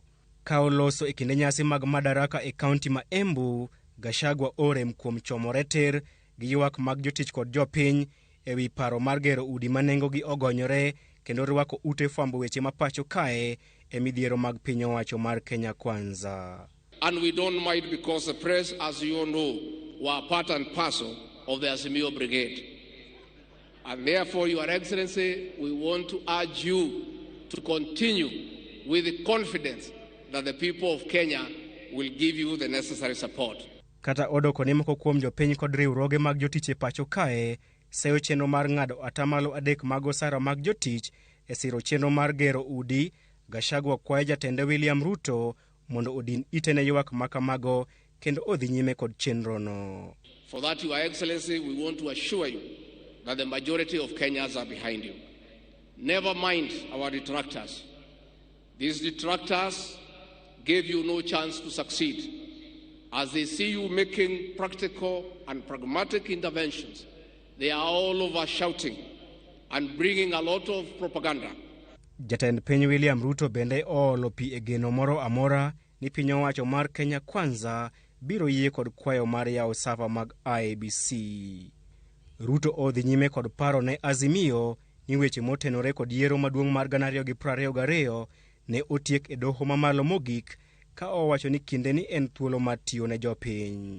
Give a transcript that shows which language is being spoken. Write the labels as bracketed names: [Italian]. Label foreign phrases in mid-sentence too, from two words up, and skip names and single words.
[Luo (Kenya and Tanzania)] Ka oloso e kinde nyasi mag Madaraka e kaunti ma Embu, Gachagua orem kuom chomore tir gi ywak mag jotich kod jopiny e wi paro mar gero udi ma nengogi ogonyore kendo rwako ute fwambo weche mapacho kae e midhiero mag piny owacho mar Kenya Kwanza. [English] And we don't mind because the press, as you all know, were part and parcel of the Azimio Brigade. And therefore, Your Excellency, we want to urge you to continue with the confidence that the people of Kenya will give you the necessary support. [Luo (Kenya and Tanzania)] Kata odoko ni moko kuom jopiny kod riwruoge mag jotich e pacho kae seyo chenro mar ng'ado atamalo 3 mag osara mag jotich e siro chenro mar gero udi. Gachagua kwayo jatende William Ruto mondo odin ite ne ywak makamago kendo odhi nyime kod chenro no. [English] For that, Your Excellency, we want to assure you that the majority of Kenyans are behind you. Never mind our detractors. These detractors gave you no chance to succeed. As they see you making practical and pragmatic interventions, they are all over shouting and bringing a lot of propaganda. [Luo (Kenya and Tanzania)] Jatend piny William Ruto bende oolo pi e geno moro amora ni piny owacho mar Kenya Kwanza biro yie kod kwayo mar yawo safa mag IEBC. Ruto odhi nyime kod paro ne Azimio ni weche motenore kod yiero maduong' mar 2022 ne otiek e doho mamalo mogik, ka owacho ni kinde ni en thuolo mar tiyo ne jopiny.